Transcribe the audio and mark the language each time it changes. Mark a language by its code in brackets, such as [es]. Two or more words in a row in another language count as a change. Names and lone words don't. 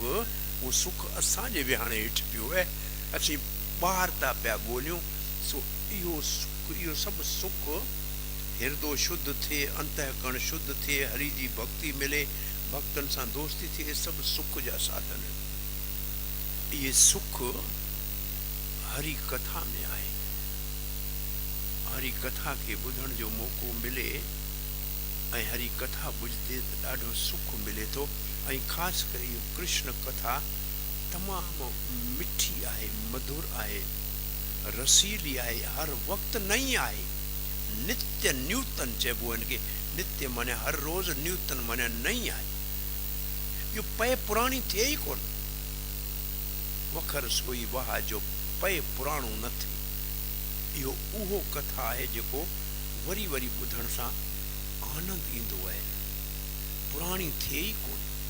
[sd] उहो सुख असांजे विहाणे हेठि पियो आहे, असीं ॿाहिरि था पिया ॻोल्हियूं। सो इहो सुख, इहो सभु सुख, हिरदो शुद्ध थिए, अंतःकरण शुद्ध थिए, हरि जी भक्ति मिले, भक्तनि सां दोस्ती थिए, सभु सुख जा साधन आहिनि। इहे सुख हरि कथा में आहे। हरि कथा खे ॿुधण जो मौक़ो मिले ऐं हरि कथा ॿुधते त ॾाढो सुख मिले थो। ऐं ख़ासि करे इहो कृष्ण कथा तमामु मिठी आहे, मधुर आहे, रसीली आहे, हर वक़्तु नई आहे, [sa] नित्य न्यूतन [sd] चइबो आहे हिनखे। नित्य माने हर रोज़, न्यूतन माने नई आहे। इहो पए पुराणी थिए ई कोन। वखर सोई वाह जो पए पुराणो न थिए। इहो उहो कथा आहे जेको वरी वरी ॿुधण सां आनंद ईंदो आहे, पुराणी थिए ई कोन।